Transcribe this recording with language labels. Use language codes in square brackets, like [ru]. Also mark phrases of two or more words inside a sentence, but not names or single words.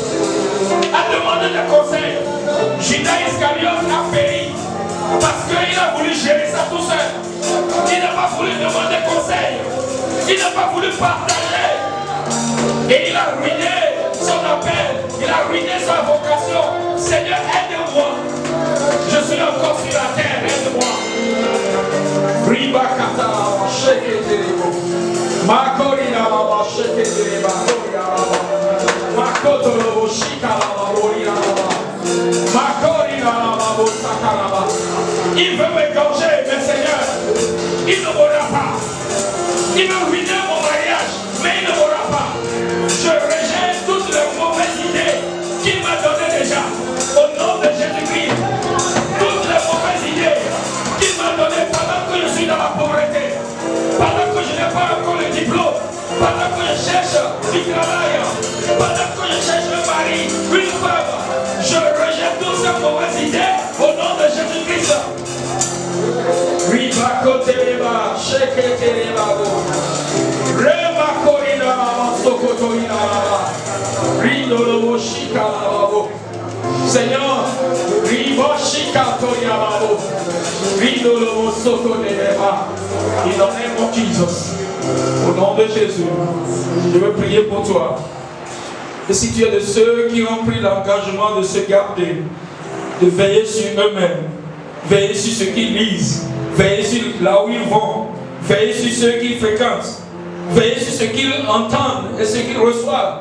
[fr] Judas Iscariote a péri parce qu'il a voulu gérer ça tout seul. Il n'a pas voulu demander conseil. Il n'a pas voulu partager. Et il a ruiné son appel. Il a ruiné sa vocation. Seigneur, aide-moi. Je suis encore sur la terre. Aide-moi. Ribakata, sheketerebo. Makorina, sheketereba. Makotoro, shikaraba, borina. Il veut m'égorger, mais Seigneur, il ne m'aura pas. Il veut ruiner mon mariage, mais il ne m'aura pas. Je rejette toutes les mauvaises idées qu'il m'a données déjà. Au nom de Jésus-Christ, toutes les mauvaises idées qu'il m'a données pendant que je suis dans la pauvreté, pendant que je n'ai pas encore le diplôme, pendant que je cherche du travail, pendant que je cherche un mari, une femme. Je rejette toutes ces mauvaises idées au nom de Jésus-Christ. Ribakoteleba, sheketeleba, remakorina, sokotorina, ridolobo, shikalabo. Seigneur, riboshikatoriababo, ridolobo, sokoteleba. [en] In the name of Jesus, [fr] au nom de Jésus, je veux prier pour toi. Et si tu es de ceux qui ont pris l'engagement de se garder, de veiller sur eux-mêmes, veiller sur ce qu'ils lisent, veiller sur là où ils vont, veiller sur ceux qu'ils fréquentent, veiller sur ce qu'ils entendent et ce qu'ils reçoivent.